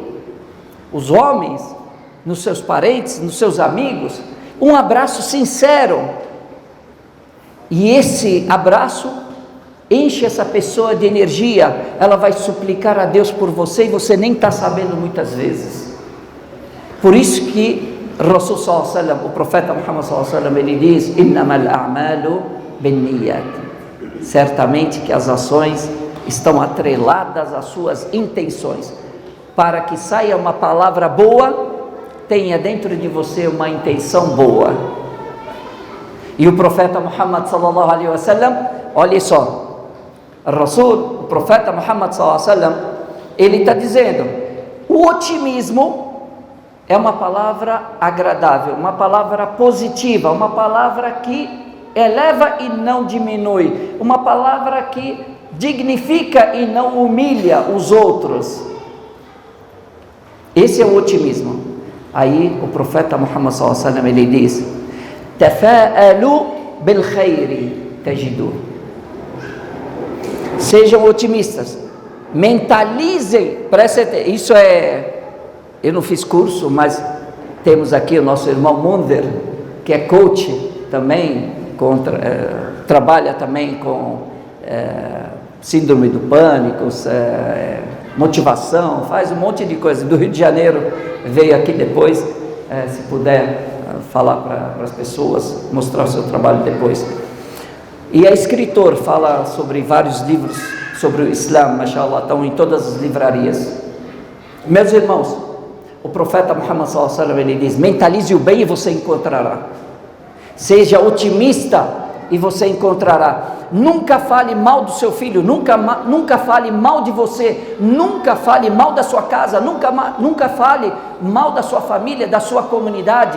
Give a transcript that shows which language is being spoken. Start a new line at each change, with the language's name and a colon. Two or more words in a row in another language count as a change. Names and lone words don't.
Portuguese: Os homens, nos seus parentes, nos seus amigos. Um abraço sincero. E esse abraço enche essa pessoa de energia. Ela vai suplicar a Deus por você e você nem está sabendo muitas vezes. Por isso que Rasul
Arabic: صلى الله عليه وسلم,
Portuguese: o profeta Muhammad
Arabic: صلى الله عليه وسلم,
Portuguese: ele diz:
Arabic: إنما الأعمال بالنيات.
Portuguese: Certamente que as ações estão atreladas às suas intenções. Para que saia uma palavra boa, tenha dentro de você uma intenção boa. E o profeta Muhammad
Arabic: صلى الله عليه وسلم,
Portuguese: olha só, o profeta Muhammad
Arabic: صلى الله عليه وسلم,
Portuguese: ele está dizendo: o otimismo é uma palavra agradável, uma palavra positiva, uma palavra que eleva e não diminui, uma palavra que dignifica e não humilha os outros. Esse é o otimismo. Aí o profeta Muhammad
Arabic: صلى الله عليه وسلم,
Portuguese: ele diz:
Arabic: تفاءلوا بالخير تجدوه.
Portuguese: Sejam otimistas, mentalizem, isso eu não fiz curso, mas temos aqui o nosso irmão Munder, que é coach também, trabalha também com síndrome do pânico, motivação, faz um monte de coisa. Do Rio de Janeiro, veio aqui depois, se puder falar para as pessoas, mostrar o seu trabalho depois. E é escritor, fala sobre vários livros sobre o Islã, mashallah, estão em todas as livrarias. Meus irmãos, o profeta Muhammad
Arabic: صلى الله عليه وسلم,
Portuguese: ele diz: mentalize o bem e você encontrará. Seja otimista e você encontrará. Nunca fale mal do seu filho, nunca fale mal de você, nunca fale mal da sua casa, nunca fale mal da sua família, da sua comunidade.